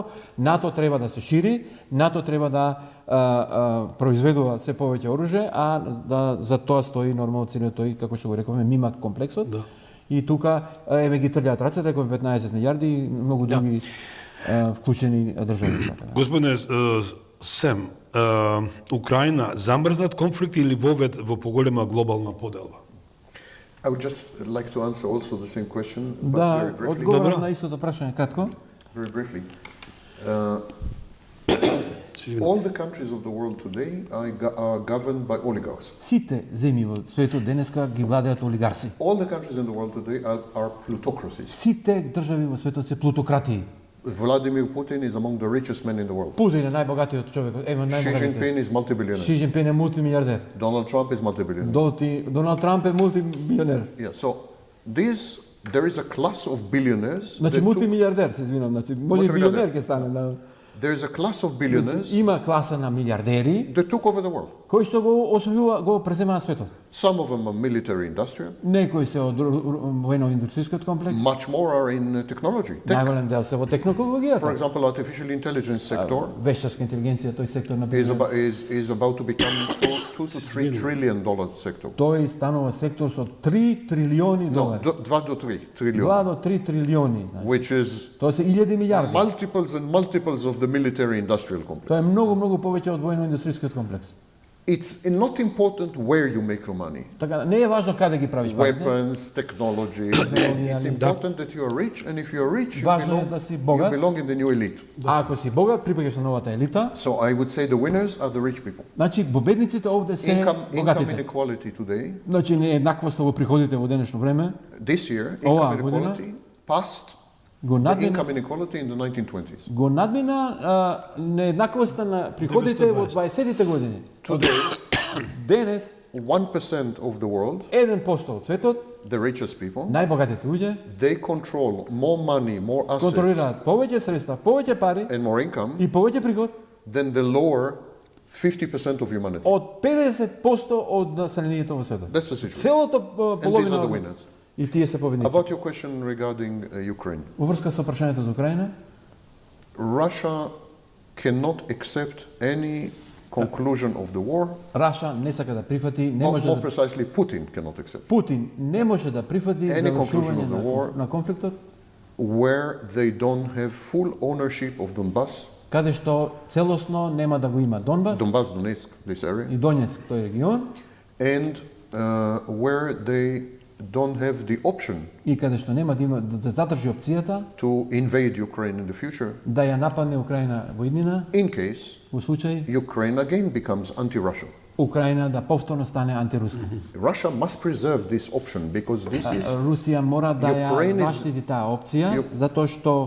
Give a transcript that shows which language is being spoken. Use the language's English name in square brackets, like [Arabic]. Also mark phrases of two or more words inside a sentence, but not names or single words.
[Macedonian] НАТО треба да се шири, НАТО треба да произведува се повеќе оружје, а за тоа стои нормално целиот тој, како што го рековме, мимак комплексот. Да. И тука еве ги трљаат рацете како 15 милиарди и многу други вклучени држави. Господине Сем, Украина замрзнат конфликт или вовед во поголема глобална поделба? [English] I would just like to answer also the same question, but [Macedonian] Да, [English] very briefly. [Macedonian] одговорам на истото прашање кратко. [English] Very briefly. All the countries of the world today are governed by oligarchs. [Macedonian] Сите земји во светот денеска ги владеат олигарси. [English] All the countries in the world today are plutocracies. [Macedonian] Сите држави во светот се плутократии. [English] Vladimir Putin is among the richest men in the world. [Macedonian] Путин е најбогатиот човек, [English] Xi Jinping is multi-billionaire. [Macedonian] Xi Jinping е мултимилиардер. [English] Donald Trump is multi-billionaire. [Macedonian] Доналд Трамп е мултимилионер. [English] Yeah, so there is a class of billionaires. [Macedonian] Значи мултимилиардер, се извинам, значи може и билионер ќе стане. [English] There is a class of billionaires [Macedonian] Има класа на милиардери [English] that took over the world. [Macedonian] кои што го освојува, го преземаа светот. [English] Some of them are military industrial. [Macedonian] Некои се од воено-индустријскиот комплекс. [English] Much more are in technology. [Macedonian] Најголем дел се во технологијата. [English] For example, artificial intelligence sector [Macedonian] Вештачка интелигенција, тој сектор на [English] is about to become $2 to $3 trillion sector. [Macedonian] Тој станува сектор со 3 трилиони долари. 2 до 3 трилиони. 2 до 3 трилиони, значи. [English] Which is [Macedonian] Тоа се 1000 милиарди. [English] multiples and multiples of the military industrial complex. [Macedonian] Тоа е многу повеќе од воено-индустријскиот комплекс. [English] It's not important where you make your money. [Macedonian] Така, не е важно каде ги правиш парите. [English] Weapons, technology. It's important that you are rich, and if you are rich, [Macedonian] Важно е да си богат. [English] you belong in the new elite. [Macedonian] А ако си богат, припаѓаш на новата елита. [English] So I would say the winners are the rich people. [Macedonian] Значи, победниците овде се [English] Income [Macedonian] богатите. [English] inequality today. [Macedonian] Значи, нееднаквоста во приходите во денешно време [English] This year, [Macedonian] Ова [English] income [Macedonian] година [English] inequality passed [Macedonian] го [English] the [Macedonian] надмина, [English] income inequality in the 1920s. [Macedonian] го надмина нееднаквоста на приходите во 20-тите години. [English] Today, [Macedonian] Денес [English] 1% of the world, [Macedonian] 1% од светот, [English] the richest people, [Macedonian] најбогатите луѓе, [English] they control more money, more assets, [Macedonian] контролираат повеќе средства, повеќе пари [English] and more income [Macedonian] и повеќе приход [English] than the lower 50% of humanity. [Macedonian] од 50% од населението во светот. [English] That's the situation. [Macedonian] Целото [English] And these [Macedonian] половина [English] are the [Macedonian] од- [English] winners. [Macedonian] и тие се победници. [English] About your question regarding Ukraine, [Macedonian] Во врска со прашањето за Украина, [English] Russia cannot accept any conclusion of the war. [Macedonian] Раша не сака да прифати, не може [English] More [Macedonian] да [English] precisely, Putin cannot accept, [Macedonian] Путин не може да прифати [English] Any conclusion [Macedonian] завршување [English] of the war- [Macedonian] на конфликтот, [English] where they don't have full ownership of Donbass, [Macedonian] каде што целосно нема да го има Донбас [English] Donetsk, this area, [Macedonian] и Донецк, тој регион, [English] and where they don't have the option [Macedonian] и каде што нема да има да задржи опцијата [English] to invade Ukraine in the future, [Macedonian] да ја нападне Украина во иднина, [English] in case [Macedonian] во случај [English] Ukraine again becomes anti-Russian. [Macedonian] Украина да повторно стане антируска. [English] Russia must preserve this option because this is [Macedonian] Русија мора да ја [English] Ukraine is- [Macedonian] заштити таа опција, затоа што